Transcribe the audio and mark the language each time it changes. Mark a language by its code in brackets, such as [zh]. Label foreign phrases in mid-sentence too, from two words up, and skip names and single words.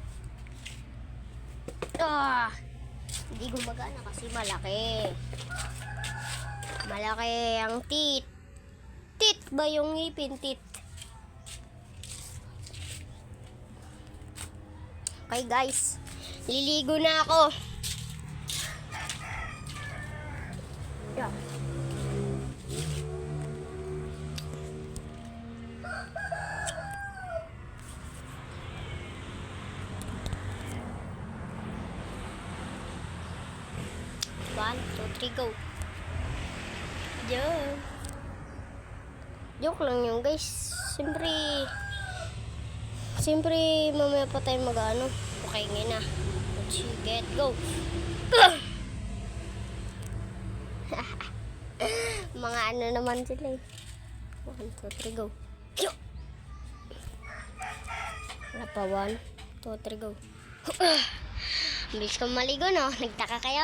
[tl] Hindi gumagana kasi malaki. Malaki ang teeth. Teeth ba yung ngipin? Teeth. [en] Okay guys. [tl] Liligo na ako. [en] Yeah. One, two, three, go. [tl] Yeah. Joke lang yun guys. Siyempre mamaya pa tayo mag-ano. Okay nga na. [en] Let's get go. [tl] Mga ano naman sila eh. 1, 2, 3, go. Wala pa 1, 2, 3, go. Bilis kong maligo no? Nagtaka kayo?